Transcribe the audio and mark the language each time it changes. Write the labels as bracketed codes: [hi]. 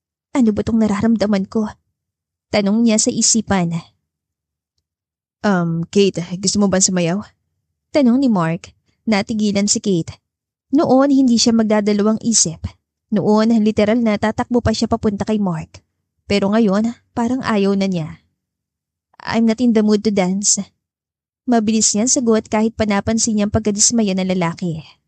[tl] Ano ba tong nararamdaman ko? Tanong niya sa isipan. Kate, gusto mo ba sumayaw? Tanong ni Mark. Natigilan si Kate. Noon hindi siya magdadalawang isip. Noon literal na tatakbo pa siya papunta kay Mark. Pero ngayon parang ayaw na niya. [en] I'm not in the mood to dance. [tl] Mabilis niyang sagot kahit panapansin niyang pagkadismaya ng lalaki.